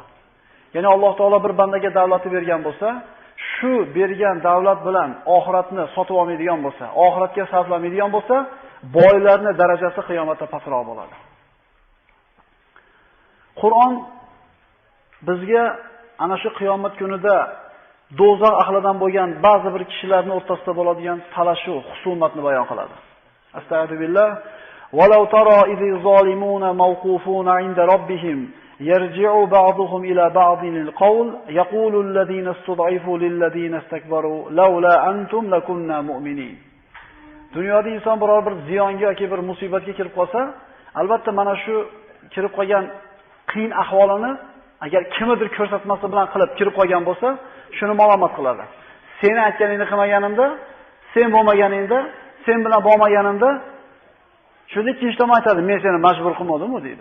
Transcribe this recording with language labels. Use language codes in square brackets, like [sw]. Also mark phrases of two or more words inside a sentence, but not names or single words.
[uz] Ya'ni Alloh taolo bir bandaga davlatni bergan bo'lsa, shu bergan davlat bilan oxiratni sotib olmaydigan bo'lsa, oxiratga sarflamaydigan bo'lsa, boylarning darajasi qiyomatda pastroq bo'ladi. Qur'on bizga ana shu qiyomat kunida do'zax ahlidan bo'lgan ba'zi bir kishilarning o'rtasida bo'ladigan talashuv, husumatni bayon qiladi. Astagfirullah. [ar] ولو ترى إذ الظالمون موقوفون عند ربهم يرجع بعضهم إلى بعض القول يقول الذين استضعفوا للذين استكبروا لولا أنتم لكنا مؤمنين. [uz] Dunyoda inson biror bir ziyonga yoki bir musibatga kirib qolsa, albatta mana shu kirib qolgan qiyin ahvolini agar kimdir ko'rsatmasi bilan qilib kirib qolgan bo'lsa, shuni malomat qiladi. Seni aytganingni qilmaganimda, sen bo'lmaganingda, sen bilan bo'lmaganimda, shunda ikkinchi tomon aytadi, men seni majbur qilmadim-ku deydi.